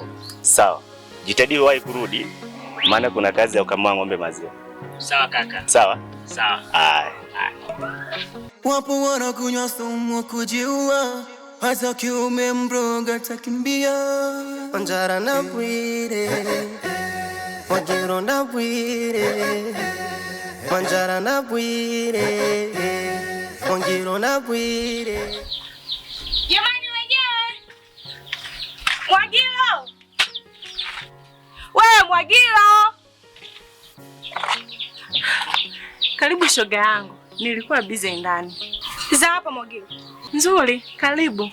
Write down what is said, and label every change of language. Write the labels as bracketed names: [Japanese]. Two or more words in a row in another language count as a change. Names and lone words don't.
[Swahili] Sawa. Jitahidi uwahi kurudi, maana kuna kazi ya kukamua ng'ombe maziwa. Sawa kaka. Sawa? Sawa. Haya. Wapo wanakunywa sumu kujiua, hata kiume mroga takimbia. Wanjala na Bwire, Mwagiro na Bwire, Wanjala na Bwire, Mwagiro na Bwire. Jamani wenyewe. Mwagiro. Wewe Mwagiro. Karibu shoga yangu, nilikuwa busy ndani. Za hapa Mwagiro. Nzuri, karibu.